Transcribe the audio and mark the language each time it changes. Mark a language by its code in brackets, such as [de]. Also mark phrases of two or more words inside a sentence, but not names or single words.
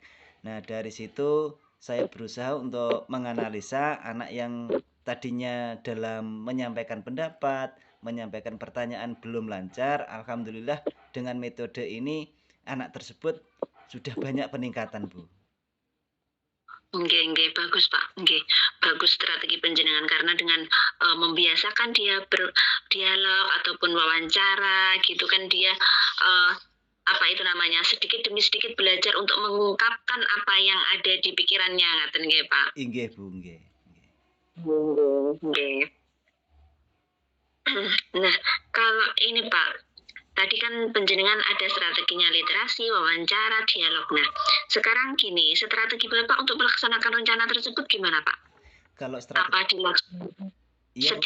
[id] Nah, dari situ saya berusaha untuk menganalisa anak yang tadinya dalam menyampaikan pendapat, menyampaikan pertanyaan belum lancar. Alhamdulillah dengan metode ini anak tersebut sudah banyak peningkatan, Bu. [jv] Nggih nggih, bagus, Pak, nggih. [id] Bagus strategi panjenengan karena dengan, membiasakan dia berdialog ataupun wawancara gitu kan dia, eee, apa itu namanya, sedikit demi sedikit belajar untuk mengungkapkan apa yang ada di pikirannya, [jv] ngaten nggih, [id] Pak? [jv] Inggih, Bu, nggih, nggih. Nggih nggih. [id] Nah, kalau ini, Pak, tadi kan panjenengan ada strateginya literasi, wawancara, dialog. Nah, sekarang gini, strategi Bapak untuk melaksanakan rencana tersebut gimana, Pak? Kalau strategi Apa dilaksanakan iya, Bu.